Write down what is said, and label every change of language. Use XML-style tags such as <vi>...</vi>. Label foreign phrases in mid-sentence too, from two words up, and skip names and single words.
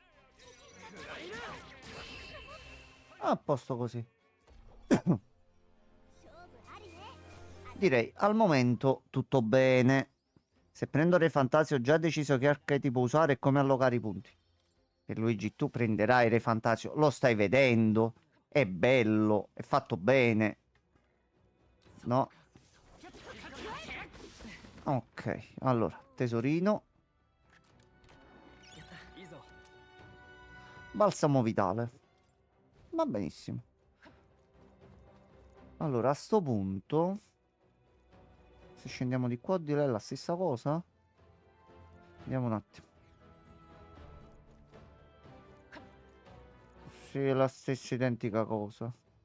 <it>A posto così.</it> <ja>勝負ありね</ja> <it>Direi al momento tutto bene. Se prendo Re Fantasio ho già deciso che archetipo usare e come allocare i punti. Per Luigi tu prenderai Re Fantasio, lo stai vedendo, è bello, è fatto bene. No, Ok, allora, tesorino.</it> <ja>やったいいぞ</ja> <it>Balsamo vitale. Va benissimo. Allora, a sto punto, se scendiamo di qua o di là è la stessa cosa? Vediamo un attimo. Sì, è la stessa identica cosa.</it>